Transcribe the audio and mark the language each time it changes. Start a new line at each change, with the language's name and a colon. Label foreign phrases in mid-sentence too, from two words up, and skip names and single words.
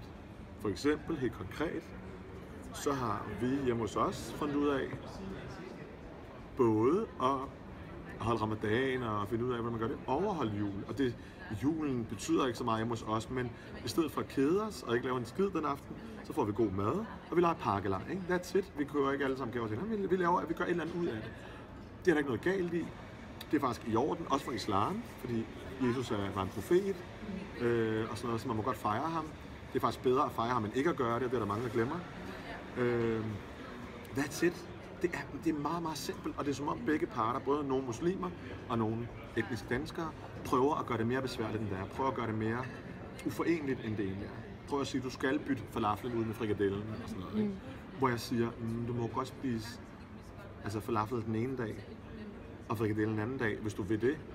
Danish: For eksempel, helt konkret, så har vi hjemme hos os fundet ud af, både at holde ramadan og finde ud af, hvordan man gør det, overholde jul. Og julen betyder ikke så meget hjemme hos os, men i stedet for at kede os og ikke lave en skid den aften, så får vi god mad, og vi leger pakkelej.
English: That's it.
Danish: Vi kører ikke alle sammen gaver til hinanden. Vi laver, at vi gør et eller andet ud af det. Det er der ikke noget galt i. Det er faktisk i orden, også for islam, fordi Jesus var en profet, og sådan noget, så man må godt fejre ham. Det er faktisk bedre at fejre ham, end ikke at gøre det, og det er der mange, der glemmer.
English: That's it.
Danish: Det er meget, meget simpelt, og det er som om begge parter, både nogle muslimer og nogle etniske danskere, prøver at gøre det mere besværligt, end det er. Prøver at gøre det mere uforeneligt, end det egentlig er. Prøver at sige, at du skal bytte falafelen ud med frikadellen og sådan noget. Ikke? Hvor jeg siger, du må godt spise falafel den ene dag, og frikadellen den anden dag, hvis du vil det.